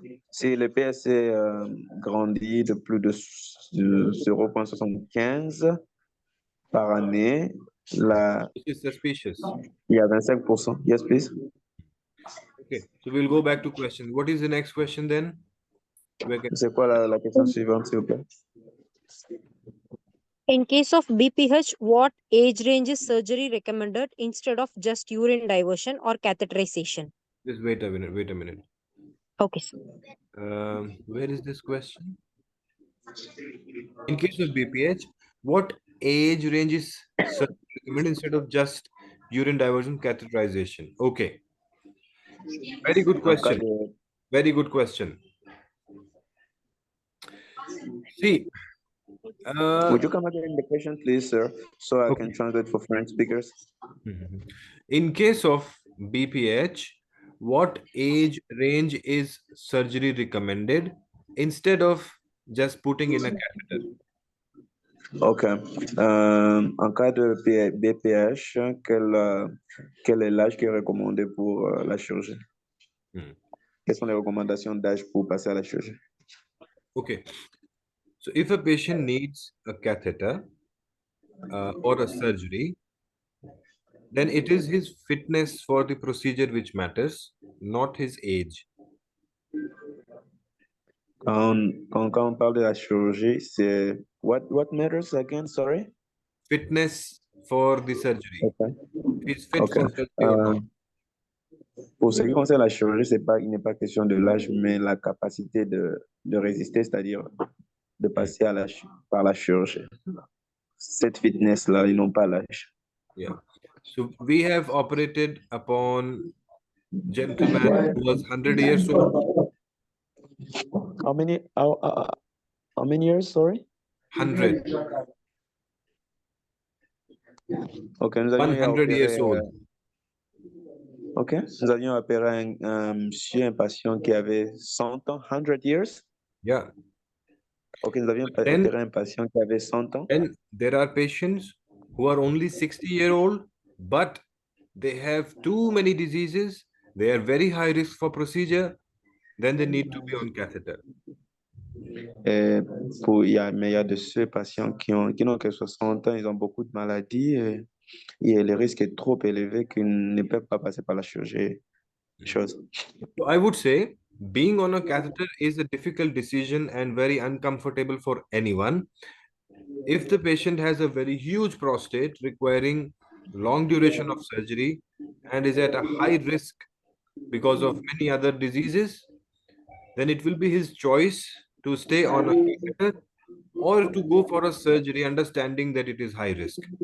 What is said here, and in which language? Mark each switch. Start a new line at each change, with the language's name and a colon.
French: Si le PSA grandit de plus de 0,75 par année,
English: This is suspicious.
French: il y a 25%.
English: Yes, please. Okay, so we'll go back to question. What is the next question then? C'est quoi la question suivante, s'il vous plaît? In case of BPH, what age range is surgery recommended instead of just urine diversion or catheterization? Just wait a minute. Wait a minute. Okay. Where is this question? In case of BPH, what age range is surgery recommended instead of just urine diversion catheterization? Okay. Very good question. Very good question. See, would you come again in the question, please, sir, so I can translate for French speakers? In case of BPH, what age range is surgery recommended instead of just putting in a catheter? Ok.
French: En cas de BPH, quel est l'âge qui est recommandé pour la chirurgie? Quelles sont les recommandations d'âge pour passer à la chirurgie?
English: Okay. So if a patient needs a catheter or a surgery, then it is his fitness for the procedure which matters, not his age.
French: Quand on parle de la chirurgie, c'est
English: what matters again? Sorry? Fitness for the surgery. Okay. He's fit for surgery or not.
French: Pour ce qui concerne la chirurgie, il n'est pas question de l'âge, mais la capacité de résister, c'est-à-dire de passer par la chirurgie. Cette fitness-là, ils n'ont pas l'âge.
English: Yeah. So we have operated upon gentleman who was 100 years old. How many years, sorry? 100.
French: Ok, nous avions
English: 100 years old.
French: Ok, nous avions opéré un patient qui avait 100 ans,
English: 100 years. Yeah.
French: Ok, nous avions opéré un patient qui avait 100 ans.
English: And there are patients who are only 60-year-old, but they have too many diseases. They are very high risk for procedure. Then they need to be on catheter.
French: Mais il y a de ceux patients qui n'ont que 60 ans, ils ont beaucoup de maladies et le risque est trop élevé qu'ils ne peuvent pas passer par la chirurgie.
English: So I would say being on a catheter is a difficult decision and very uncomfortable for anyone. If the patient has a very huge prostate requiring long duration of surgery and is at a high risk because of many other diseases, then it will be his choice to stay on a catheter or to go for a surgery, understanding that it is high risk.